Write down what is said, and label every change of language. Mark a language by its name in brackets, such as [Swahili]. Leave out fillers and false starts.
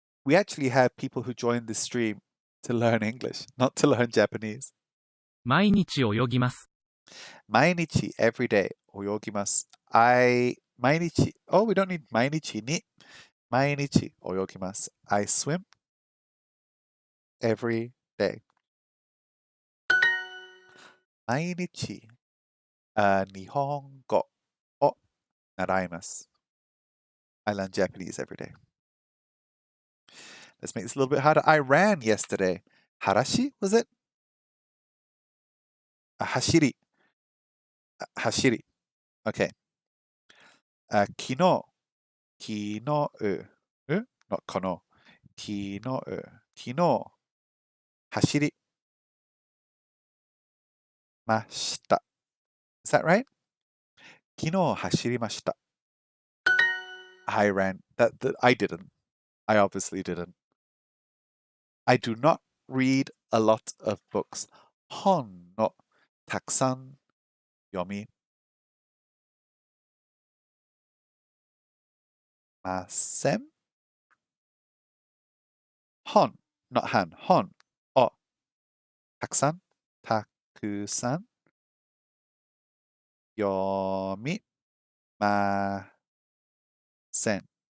[English] We actually have people who join this stream to learn English, not to learn Japanese. [Japanese] 毎日泳ぎます。毎日 [English] every day [Japanese] 泳ぎます。毎日 [English] Oh, we don't need [Japanese] 毎日に毎日泳ぎます。 [English] I swim every day. [Japanese] 毎日日本語を習います。 [English] I learn Japanese every day. Let's make this a little bit harder. I ran yesterday. Harashi, was it? [Japanese] 走り。 Okay. 昨日。not この。昨日。走りました。 [English] Is that right? [Japanese] 昨日走りました。 [English] I ran. I didn't. I obviously didn't. I do not read a lot of books. [Japanese] 本のたくさん読みません。本 not 本をたくさん読みません。